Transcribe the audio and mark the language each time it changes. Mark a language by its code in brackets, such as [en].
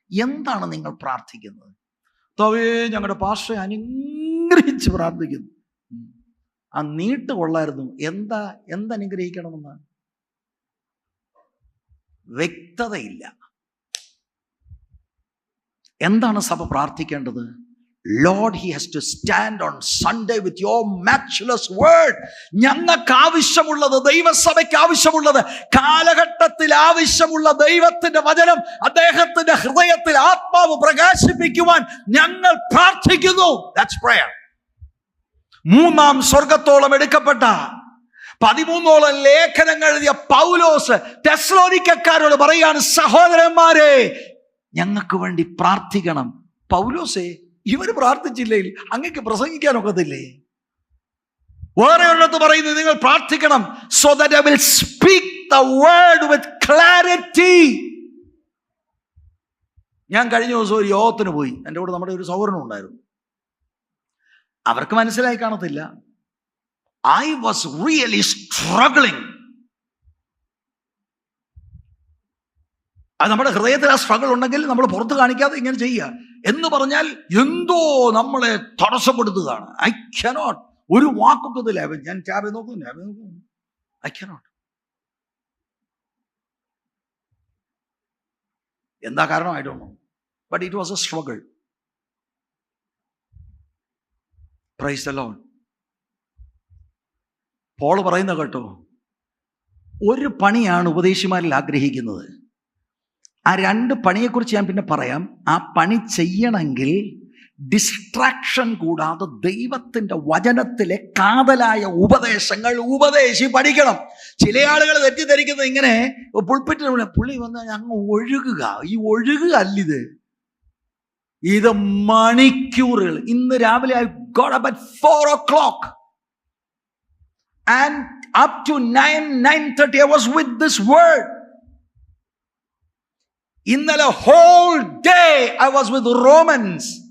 [ml] എന്താണ് നിങ്ങൾ പ്രാർത്ഥിക്കുന്നത്? തവേ ഞങ്ങളുടെ പാസ്റ്ററെ അനുഗ്രഹിച്ച് പ്രാർത്ഥിക്കുന്നു. ആ നീട്ട് കൊള്ളായിരുന്നു. എന്തനുഗ്രഹിക്കണമെന്ന് വ്യക്തതയില്ല. എന്താണ് സഭ പ്രാർത്ഥിക്കേണ്ടത്? [en] Lord, he has to stand on Sunday with your matchless word. [ml] ഞങ്ങൾക്ക് ആവശ്യമുള്ളത്, ദൈവസഭയ്ക്ക് ആവശ്യമുള്ളത്, കാലഘട്ടത്തിൽ ആവശ്യമുള്ള ദൈവത്തിന്റെ വചനം അദ്ദേഹത്തിന്റെ ഹൃദയത്തിൽ ആത്മാവ് പ്രകാശിപ്പിക്കുവാൻ ഞങ്ങൾ പ്രാർത്ഥിക്കുന്നു. [en] That's prayer. [ml] മൂന്നാം സ്വർഗത്തോളം എടുക്കപ്പെട്ട 13ഓളം ലേഖനങ്ങൾ എഴുതിയ പൗലോസ് തെസ്സലോനിക്കക്കാരോട് പറയാണ്, സഹോദരന്മാരെ ഞങ്ങൾക്ക് വേണ്ടി പ്രാർത്ഥിക്കണം. പൗലോസേ, ഇവര് പ്രാർത്ഥിച്ചില്ലെങ്കിൽ അങ്ങക്ക് പ്രസംഗിക്കാനൊക്കത്തില്ലേ? വേറെ ഒരിടത്ത് പറയുന്നത് നിങ്ങൾ പ്രാർത്ഥിക്കണം. [en] so that I will speak the word with clarity. [ml] ഞാൻ കഴിഞ്ഞ ദിവസം ഒരു യോഗത്തിന് പോയി. എൻ്റെ കൂടെ നമ്മുടെ ഒരു സഹോദരനും ഉണ്ടായിരുന്നു. അവർക്ക് മനസ്സിലായി കാണത്തില്ല. [en] I was really struggling. [ml] അത് നമ്മുടെ ഹൃദയത്തിൽ ആ സ്ട്രഗിൾ ഉണ്ടെങ്കിൽ നമ്മൾ പുറത്ത് കാണിക്കാതെ ഇങ്ങനെ ചെയ്യുക എന്ന് പറഞ്ഞാൽ എന്തോ നമ്മളെ തടസ്സപ്പെടുത്തുകയാണ്. [en] I cannot. [ml] ഒരു വാക്കൊക്കത്തില്ല. ഞാൻ ടാബ് നോക്കും. I cannot. എന്താ കാരണം? [en] I don't know. But it was a struggle. Praise the Lord. [ml] Paul പറയുന്ന കേട്ടോ, ഒരു പണിയാണ് ഉപദേശിമാരിൽ ആഗ്രഹിക്കുന്നത്. ആ 2 പണിയെക്കുറിച്ച് ഞാൻ പിന്നെ പറയാം. ആ പണി ചെയ്യണമെങ്കിൽ ഡിസ്ട്രാക്ഷൻ കൂടാതെ ദൈവത്തിൻ്റെ വചനത്തിലെ കാതലായ ഉപദേശങ്ങൾ പഠിക്കണം. ചില ആളുകൾ തെറ്റിദ്ധരിക്കുന്നത് ഇങ്ങനെ പുൾപ്പിറ്റിന് പുള്ളി വന്ന് അങ്ങ് ഒഴുകുക. ഈ ഒഴുകുക അല്ലിത്, ഇത് മണിക്കൂറുകൾ. ഇന്ന് രാവിലെ [en] I got up at 4 o'clock and up to 9:30 I was with this word. [ml] ഇന്നലെ [en] whole day I was with Romans.